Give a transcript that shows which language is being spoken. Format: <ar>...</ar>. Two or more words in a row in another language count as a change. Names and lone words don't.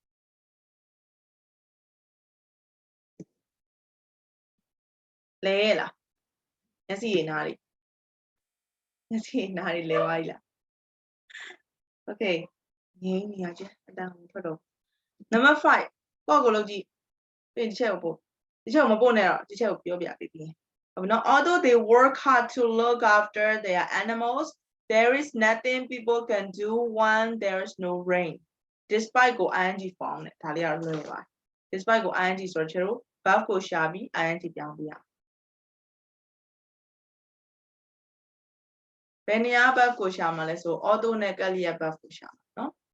<my>လဲလားမျက်စိရည်နားလေးမျက်စိရည်နားလေးလဲသွားပြီလား okay ငြိမ်းနေရချင်းအတန်ကိုထွက်တော့ number 5ပေါ့ကိုလုပ်ကြ ည့်ပြင်တစ်ချက်ကိုပို့ဒီချက်ကိုမပို့နဲ့တော့ဒီချက်ကိုပြောပြပေးပြီးဟုတ်ပြီနော်</my> <en>although they work hard to look after their animals there is nothing people can do when there is no rain</en> <my>despite ကို</my> <en>ing form</en> <my>နဲ့ဒါလေးကတော့လွယ်ပါ despite ကို ing ဆိုတော့ကျတော့ verb ကိုရှာပြီး ing ပြောင်းပြရဘယ်နေရာ verb ကိုရှာမှာလဲဆို although နဲ့ ကလျက် verb ကိုရှာမှာနော်</my>